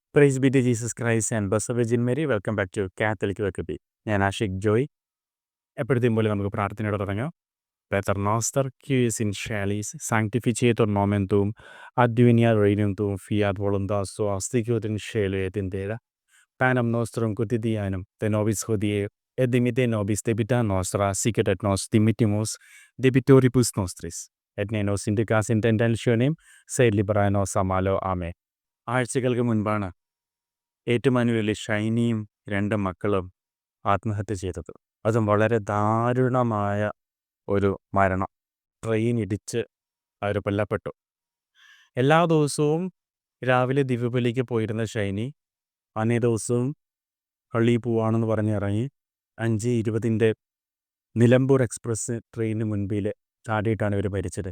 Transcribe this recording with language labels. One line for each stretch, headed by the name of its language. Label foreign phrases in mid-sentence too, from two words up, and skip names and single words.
English: Praise be to Jesus Christ and bus Virgin Mary. Welcome back to Catholic Vekkabi. ഞാൻ ആഷിഖ് ജോയ്.
Malayalam: എപ്പോഴത്തെയും പോലെ നമുക്ക് പ്രാർത്ഥനയോടെ തുടങ്ങാം.
Latin: Pater noster, qui es in caelis, sanctificetur nomen tuum, advenia regnum tuum, fiat voluntas tua, sicut in caelo et in terra. Panem nostrum quotidianum, de nobis hodie, et dimite nobis debita nostra, sicut et nos dimittimus debitoribus nostris. Et ne nos indicas in tentationem, sed liberae nos a malo.
Malayalam: ആമേൻ. ആഴ്ചകൾക്ക് മുൻപാണ് ഏറ്റുമാനൂരിലെ ഷൈനിയും 2 മക്കളും ആത്മഹത്യ ചെയ്തത്. അതും വളരെ ദാരുണമായ ഒരു മരണം. ട്രെയിൻ ഇടിച്ച് അവർ കൊല്ലപ്പെട്ടു. എല്ലാ ദിവസവും രാവിലെ ദിവ്യബലിക്ക് പോയിരുന്ന ഷൈനി അന്നേ ദിവസവും പള്ളിയിൽ പോവാണെന്ന് പറഞ്ഞ് ഇറങ്ങി 5:20 നിലമ്പൂർ എക്സ്പ്രസ് ട്രെയിനിന് മുൻപിൽ ചാടിയിട്ടാണ് ഇവർ മരിച്ചത്.